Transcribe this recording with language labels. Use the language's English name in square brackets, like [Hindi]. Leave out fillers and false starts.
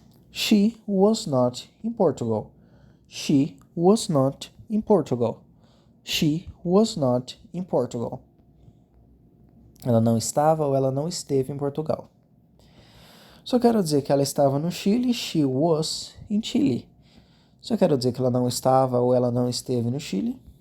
[English] She was not in Portugal. She was not in Portugal. She was not in Portugal. [Portuguese] Ela não estava ou ela não esteve em Portugal. Só quero dizer que ela estava no Chile, [English] she was in Chile. [Portuguese] Só quero dizer que ela não estava ou ela não esteve no Chile.